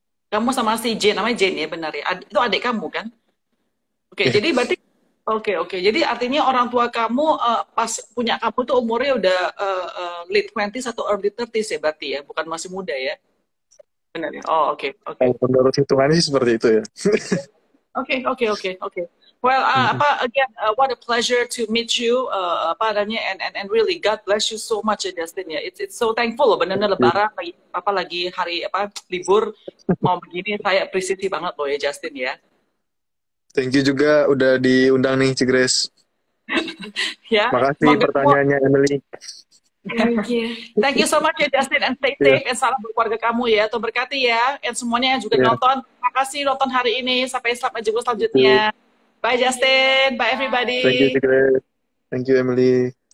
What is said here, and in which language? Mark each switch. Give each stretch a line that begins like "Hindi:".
Indonesian: Kamu sama si Jane, namanya Jane ya, benar ya? Itu adik kamu kan? Oke, jadi berarti oke. Jadi artinya orang tua kamu pas punya kamu tuh umurnya udah
English: late 20s
Indonesian: atau
English: early 30s
Indonesian: ya berarti ya, bukan masih muda ya. Benar ya. Oh, oke. Kalau menurut hitungannya sih seperti itu ya. Oke.
English: Well, again, what a pleasure to meet you,
Indonesian: apa adanya,
English: and really God bless you so much ya Justin ya. It's so thankful
Indonesian: loh, benar-benar Lebaran lagi hari libur mau begini, saya appreciate banget loh ya Justin ya.
English: Thank you
Indonesian: juga udah diundang nih Cigres. Ya. Makasih pertanyaannya Emily.
English: Thank you. Thank you so much ya Justin, and stay safe, and
Indonesian: salam buat keluarga kamu ya. Tuhan berkati ya, and semuanya yang juga nonton. Terima kasih nonton hari ini. Sampai jumpa selanjutnya.
English: Bye Justin, bye everybody. Thank you Cigres. Thank you Emily.